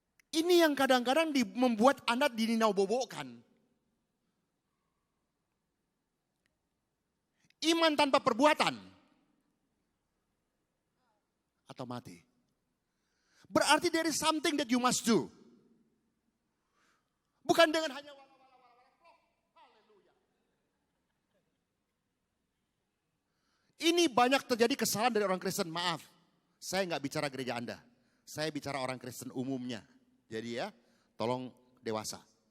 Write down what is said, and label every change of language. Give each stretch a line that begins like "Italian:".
Indonesian: Ini yang kadang-kadang membuat Anda dininau-bobokan. Iman tanpa perbuatan atau mati. Berarti
English: there is something that you must do.
Indonesian: Bukan dengan hanya haleluya. Ini banyak terjadi kesalahan dari orang Kristen. Maaf, saya nggak bicara gereja Anda. Saya bicara orang Kristen umumnya. Jadi ya, tolong dewasa.